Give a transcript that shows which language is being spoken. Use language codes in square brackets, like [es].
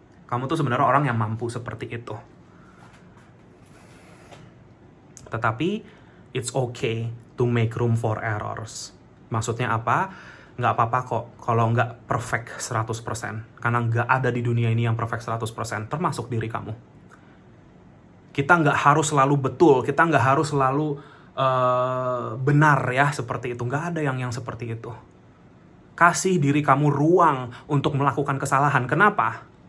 [id] Kamu tuh sebenarnya orang yang mampu seperti itu. [en] Tetapi it's okay to make room for errors. [id] Maksudnya apa? Nggak apa-apa kok kalau nggak perfect 100%. Karena nggak ada di dunia ini yang perfect 100%, termasuk diri kamu. Kita nggak harus selalu betul, kita nggak harus selalu benar ya, seperti itu. Nggak ada yang seperti itu. Kasih diri kamu ruang untuk melakukan kesalahan. Kenapa?